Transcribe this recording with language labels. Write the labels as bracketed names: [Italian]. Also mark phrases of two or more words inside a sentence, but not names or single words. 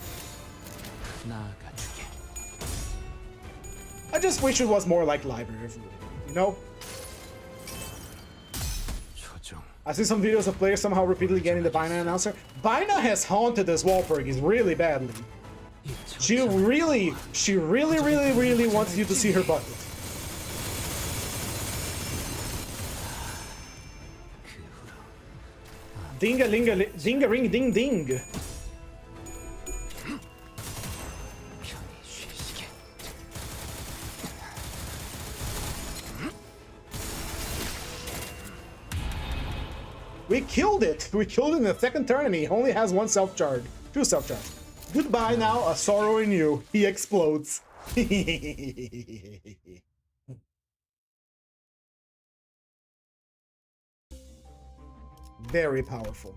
[English] I just wish it was more like Library of Ruin, I see some videos of players somehow repeatedly getting the Bina announcer. Bina has haunted this Walpurgis really badly. She really wants you to see her bucket. Ding-a-ling-a-ling, ding-a-ring-ding-ding. [Korean] 편히 쉬시게. [English] We killed it! We killed it in the second turn and he only has one self-charge. Two self-charge. Goodbye now, a sorrow in you. He explodes. Very powerful.